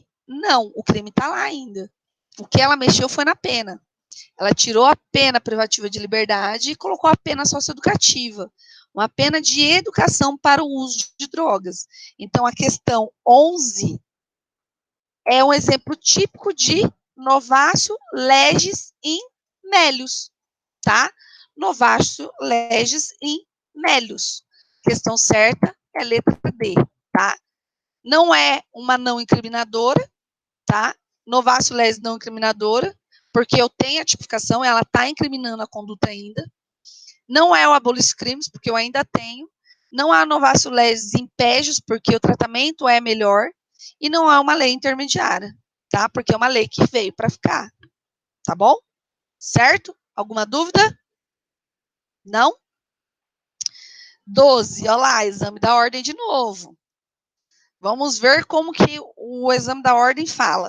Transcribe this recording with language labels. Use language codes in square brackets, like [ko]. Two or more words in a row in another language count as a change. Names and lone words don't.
[pt] Não, o crime está lá ainda. O que ela mexeu foi na pena. Ela tirou a pena privativa de liberdade e colocou a pena socioeducativa, uma pena de educação para o uso de drogas. Então, a questão 11 é um exemplo típico de [la] novatio legis in melius, [pt] tá? [la] Novatio legis in melius. [pt] Questão certa é letra D, tá? Não é uma não incriminadora, tá? [la] Novatio legis [pt] não incriminadora, porque eu tenho a tipificação, ela está incriminando a conduta ainda. Não é o [la] abolish crimes, [pt] porque eu ainda tenho. Não há [la] novatio legis impégios, [pt] porque o tratamento é melhor. E não há uma lei intermediária, tá? Porque é uma lei que veio para ficar, tá bom? Certo? Alguma dúvida? Não? 12, olha lá, exame da ordem de novo. Vamos ver como que o exame da ordem fala.